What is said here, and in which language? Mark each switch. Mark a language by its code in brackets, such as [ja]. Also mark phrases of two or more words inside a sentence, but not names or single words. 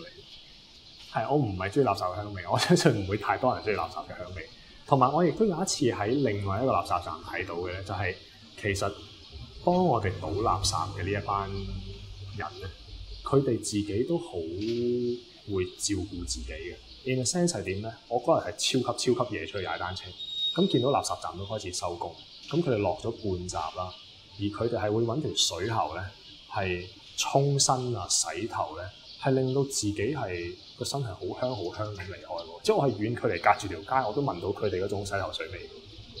[yue] 係，我唔係中意垃圾嘅香味，我相信唔會太多人中意垃圾嘅香味。同埋我亦都有一次喺另外一個垃圾站睇到嘅咧，就係其實幫我哋倒垃圾嘅呢一班人咧，佢哋自己都好會照顧自己嘅。 [en] In a sense [yue] 係點咧？我嗰日係超級夜出去踩單車，咁見到垃圾站都開始收工，咁佢哋落咗半閘啦，而佢哋係會揾條水喉咧，係沖身啊、洗頭咧，係令到自己係個身係好香咁離開喎。即係我係遠距離隔住條街，我都聞到佢哋嗰種洗頭水味。